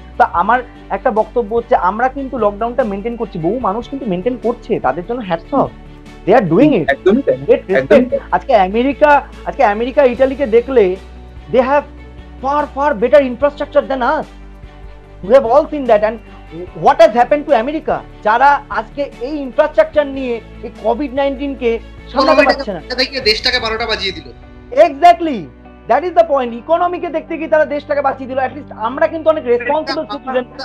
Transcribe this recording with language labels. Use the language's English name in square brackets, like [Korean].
[Bangla] তা আমার একটা বক্তব্য হচ্ছে আমরা কিন্তু লকডাউনটা মেনটেন করছি, বহু মানুষ কিন্তু মেনটেন করছে, তাদের জন্য hats off, [English] They are doing it. [Bangla] আজকে আমেরিকা ইটালিকে দেখলে [English] They have far better infrastructure than us. We have all seen that. And what has happened to America? [Bangla] যারা আজকে এই ইনফ্রাস্ট্রাকচার নিয়ে এই কোভিড-19 কে সামলাতে পারছে না, দেশটাকে 12টা বাজিয়ে দিল। [English] Exactly, that is the point. [Bangla] ইকোনমিকে দেখতে গিয়ে তারা দেশটাকে বাঁচিয়ে দিল। অ্যাটলিস্ট আমরা কিন্তু অনেক রেসপন্সিবল সিটিজেন।